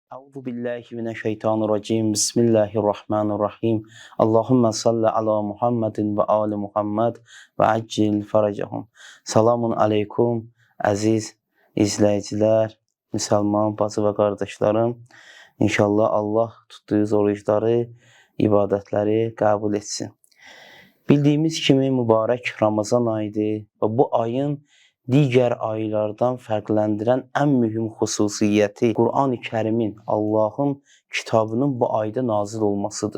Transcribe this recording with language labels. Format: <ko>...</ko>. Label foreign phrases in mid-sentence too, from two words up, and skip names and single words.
<ar>أعوذ بالله من الشيطان الرجيم. بسم الله الرحمن الرحيم. اللهم صل على محمد وآل محمد وعجل فرجهم. السلام عليكم</ar> <az>əziz izləyicilər, müsəlman bacı və qardaşlarım. İnşallah Allah tutduğunuz oruçları, ibadətləri qəbul etsin. Bildiyimiz kimi mübarək Ramazan ayıdır və bu ayın digər aylardan fərqləndirən ən mühüm xüsusiyyəti Qur'an-ı Kərimin, Allahın kitabının bu ayda nazil olmasıdır.</az>